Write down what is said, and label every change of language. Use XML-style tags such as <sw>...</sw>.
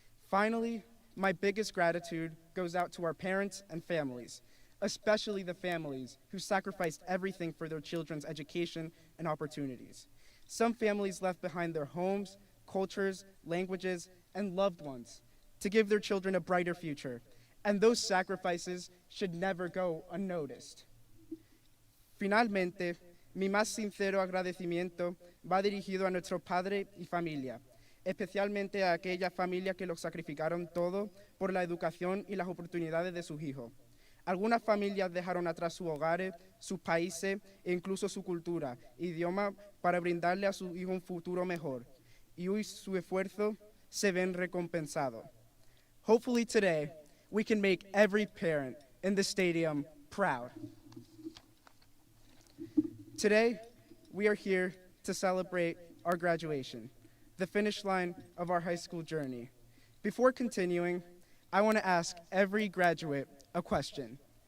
<en>Finally, my biggest gratitude goes out to our parents and families, especially the families who sacrificed everything for their children's education and opportunities. Some families left behind their homes, cultures, languages, and loved ones to give their children a brighter future, and those sacrifices should never go unnoticed.</en> <es>Finalmente, mi más sincero agradecimiento va dirigido a nuestro padre y familia, especialmente a aquella familia que lo sacrificaron todo por la educación y las oportunidades de sus hijos. Algunas familias dejaron atrás sus hogares, sus países e incluso su cultura, idioma, para brindarle a sus hijos un futuro mejor. Y hoy su esfuerzo se ven recompensado.</es> <en>Hopefully today, we can make every parent in the stadium proud. Today, we are here to celebrate our graduation, the finish line of our high school journey. Before continuing, I want to ask every graduate a question.</en>